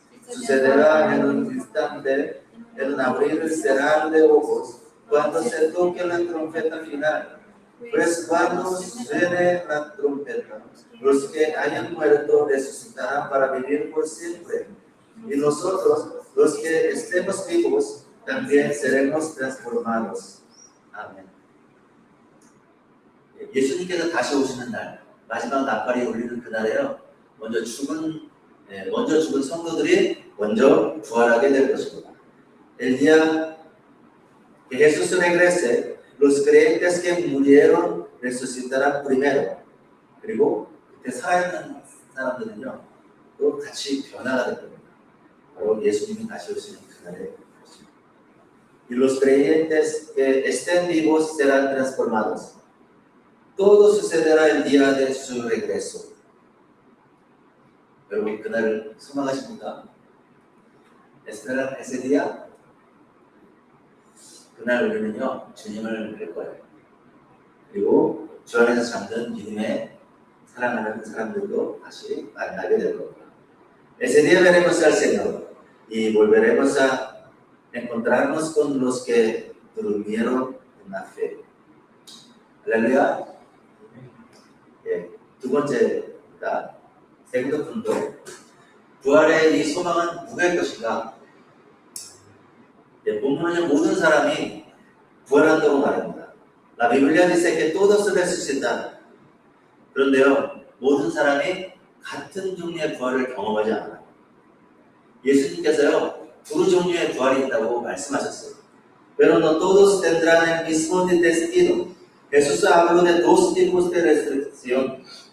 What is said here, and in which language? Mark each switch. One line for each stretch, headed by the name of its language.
Spanish: Sucederá en un instante, en un abrir y cerrar de ojos, cuando se toque la trompeta final. Pues cuando suene la trompeta, los que hayan muerto resucitarán para vivir por siempre. Y nosotros, los que estemos vivos, también seremos transformados.
Korean: 아멘. 예수님께서 다시 오시는 날, 마지막 나팔이 울리는 그날에요. 먼저 죽은 성도들이 먼저 부활하게 될 것입니다.
Spanish: El día que Jesús regrese, los creyentes que murieron resucitarán primero.
Korean: 그리고 그때 살아있는 사람들은요, 또 같이 변화가 될 겁니다. 바로 예수님이 다시 오시는 그날에.
Spanish: Y los creyentes que estén vivos serán transformados. Todo sucederá el día de su regreso.
Korean: 여러분 그날을 소망하십니까?
Spanish: esperan ese día?
Korean: 그날 우리는요 주님을 뵐 거예요. 그리고 주 안에서 잠든 믿음의 사랑하는 사람들도 다시 만나게 될 겁니다.
Spanish: Ese día veremos al Señor y volveremos a encontrarnos con los que durmieron en la fe.
Korean: 할렐루야. 예, 두 번째입니다.
Spanish: segundo punto.
Korean: 부활의 이 소망은 누구의 것인가? 예, 본문은 모든 사람이 부활한다고 말합니다.
Spanish: La Biblia dice que todos resucitan.
Korean: 그런데요, 모든 사람이 같은 종류의 부활을 경험하지 않아요. 예수님께서요, 두 종류의 부활이 있다고 말씀하셨어요.
Spanish: Pero no todos tendrán el mismo destino. Jesús habló de dos tipos de resurrección.